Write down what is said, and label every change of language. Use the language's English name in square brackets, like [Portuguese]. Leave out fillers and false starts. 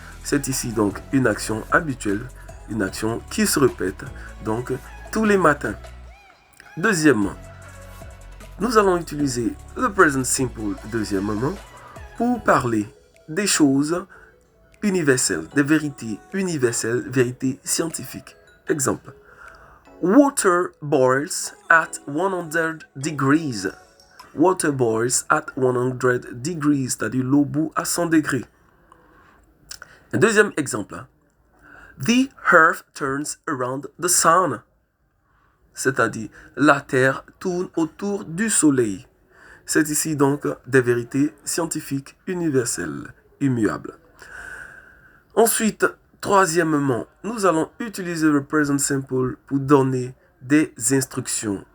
[French] C'est ici donc une action habituelle, une action qui se répète, donc tous les matins. Deuxièmement, nous allons utiliser le present simple, deuxièmement, pour parler des choses universelles, des vérités universelles, vérités scientifiques. [English] Exemple, water boils at 100 degrees. Water boils at 100 degrees, [French] c'est-à-dire l'eau bout à 100 degrés. Un deuxième exemple. [English] The earth turns around the sun. [French] C'est-à-dire la terre tourne autour du soleil. C'est ici donc des vérités scientifiques universelles, immuables. Ensuite, troisièmement, nous allons utiliser le present simple pour donner des instructions.